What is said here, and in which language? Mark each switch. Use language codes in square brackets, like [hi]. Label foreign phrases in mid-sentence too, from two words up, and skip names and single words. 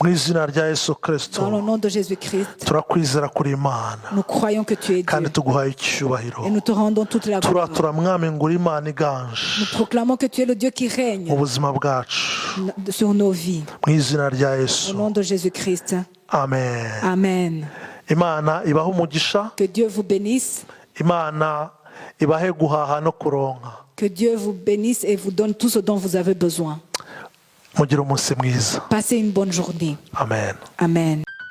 [fr] Dans le nom de Jésus-Christ. Nous croyons que tu es Dieu. Et nous te rendons toute la gloire. Nous proclamons que tu es le Dieu qui règne sur nos vies. Au nom de Jésus-Christ. Amen. Amen. [rn] Imana ibaho umugisha. [fr] Que Dieu vous bénisse. [rn] Imana ibahe guhaha no kuronka. [fr] Que Dieu vous bénisse et vous donne tout ce dont vous avez besoin. [rn] Mugire umunsi mwiza. [fr] Passez une bonne journée. Amen. Amen.